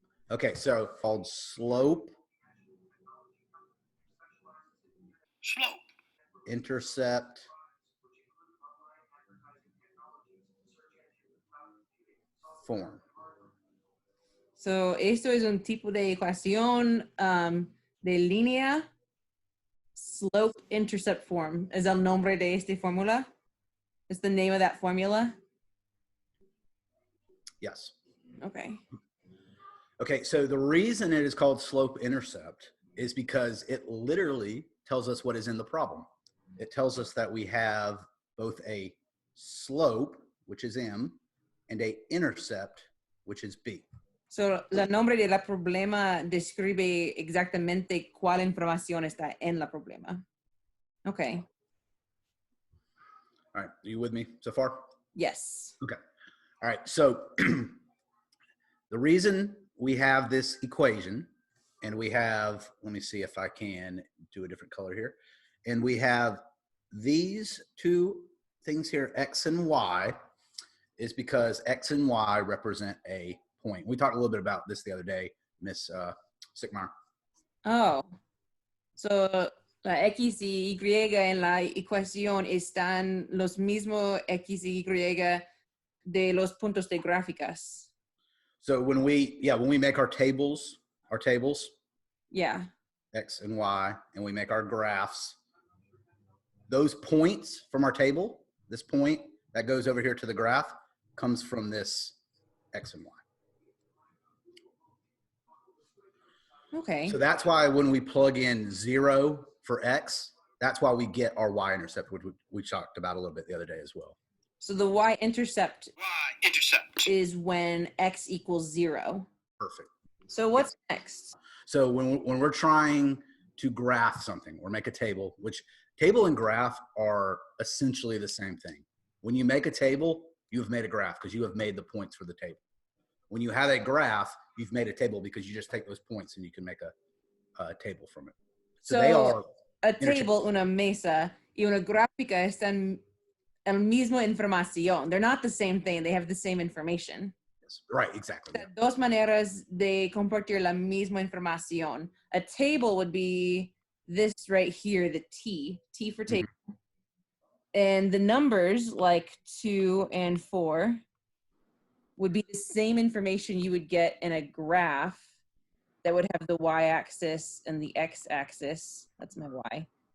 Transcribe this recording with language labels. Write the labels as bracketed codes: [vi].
[en] Okay, so called slope, intercept, form. [es] So, esto es un tipo de ecuación de línea, slope intercept form. ¿Es el nombre de esta fórmula? [en] Is the name of that formula? Yes. Okay. Okay, so the reason it is called slope intercept is because it literally tells us what is in the problem. It tells us that we have both a slope, which is M, and a intercept, which is B. [es] So, el nombre de la problema describe exactamente cuál información está en la problema. [en] Okay. All right, are you with me so far? Yes. Okay. All right, so the reason we have this equation, and we have, let me see if I can do a different color here, and we have these two things here, X and Y, is because X and Y represent a point. We talked a little bit about this the other day, Miss Sickmeyer. [es] Oh, so la X y Y en la ecuación están los mismos X y Y de los puntos de gráficas. [en] So when we make our tables, Yeah. X and Y, and we make our graphs, those points from our table, this point that goes over here to the graph, comes from this X and Y. Okay. So that's why when we plug in 0 for X, that's why we get our y-intercept, which we talked about a little bit the other day as well. So the y-intercept is when X equals 0. Perfect. So what's next? So when we're trying to graph something or make a table, which table and graph are essentially the same thing. When you make a table, you've made a graph because you have made the points for the table. When you have a graph, you've made a table because you just take those points and you can make a table from it. So they are a table, [es] una mesa, y una gráfica están el mismo información. [en] They're not the same thing. They have the same information. Right, exactly. Yeah. [es] Dos maneras de compartir la misma información. [en] A table would be this right here, the T for table. Mm-hmm. And the numbers like 2 and 4 would be the same information you would get in a graph that would have the y-axis and the x-axis. That's my y.